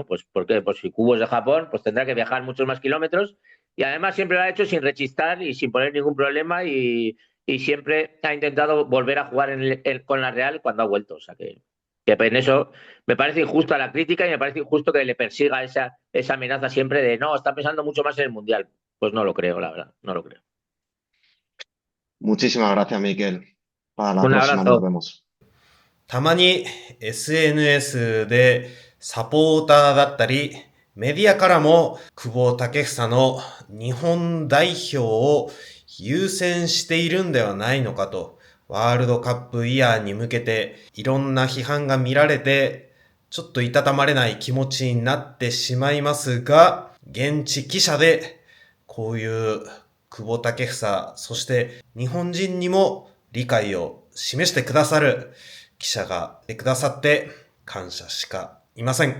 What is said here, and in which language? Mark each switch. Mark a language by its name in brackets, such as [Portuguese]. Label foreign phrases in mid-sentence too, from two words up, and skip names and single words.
[Spanish] Pues porque pues si Cubo es de Japón, pues tendrá que viajar muchos más kilómetros, y además siempre lo ha hecho sin rechistar y sin poner ningún problema, y siempre ha intentado volver a jugar con la Real cuando ha vuelto. O sea que en eso me parece injusta la crítica, y me parece injusto que le persiga esa amenaza siempre de no, está pensando mucho más en el Mundial. Pues no lo creo, la verdad, no lo creo. Muchísimas gracias, Miquel. Para la Un próxima nos abrazo. vemos. [Japanese] たまに SNS でサポーターだったり、メディアからも久保建英の日本代表を優先しているんではないのかと、ワールドカップイヤーに向けていろんな批判が見られて、ちょっといたたまれない気持ちになってしまいますが、現地記者でこういう久保建英、そして日本人にも理解を示してくださる記者がいてくださって感謝しかいません。